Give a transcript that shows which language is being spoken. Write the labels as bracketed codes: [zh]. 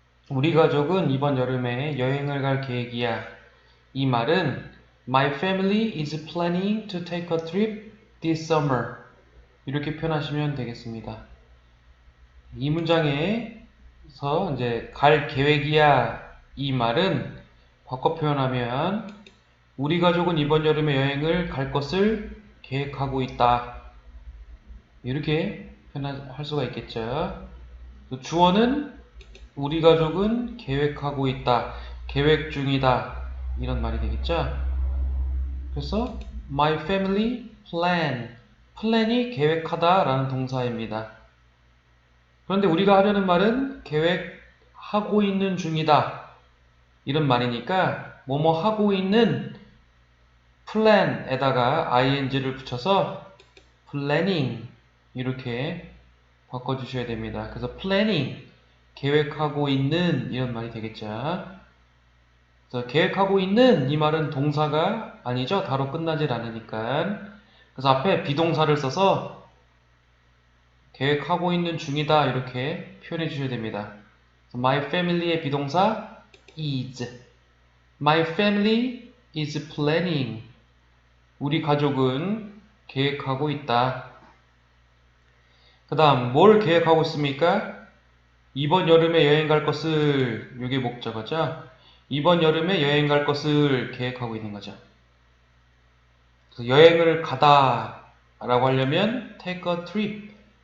[ko] 우리 가족은 이번 여름에 여행을 갈 계획이야. 이 말은 [en] My family is planning to take a trip this summer. [ko] 이렇게 표현하시면 되겠습니다. 이 문장에서 이제 갈 계획이야 이 말은 바꿔 표현하면 우리 가족은 이번 여름에 여행을 갈 것을 계획하고 있다. 이렇게 표현할 수가 있겠죠. 주어는 우리 가족은 계획하고 있다. 계획 중이다. 이런 말이 되겠죠. [en] 그래서 my family plan. [ko] plan이 계획하다 라는 동사입니다. 그런데 우리가 하려는 말은 계획하고 있는 중이다. 이런 말이니까 뭐뭐 하고 있는 plan에다가 ing를 붙여서 planning 이렇게 바꿔주셔야 됩니다. 그래서 planning 계획하고 있는 이런 말이 되겠죠. 그래서 계획하고 있는 이 말은 동사가 아니죠. 다로 끝나질 않으니까. 그래서 앞에 비동사를 써서 계획하고 있는 중이다 이렇게 표현해 주셔야 됩니다. [en] My family의 비동사 is. My family is planning. [ko] 우리 가족은 계획하고 있다. 그 다음 뭘 계획하고 있습니까? 이번 여름에 여행 갈 것을, 이게 목적어죠. 이번 여름에 여행 갈 것을 계획하고 있는 거죠. 그래서 여행을 가다 라고 하려면 take a trip.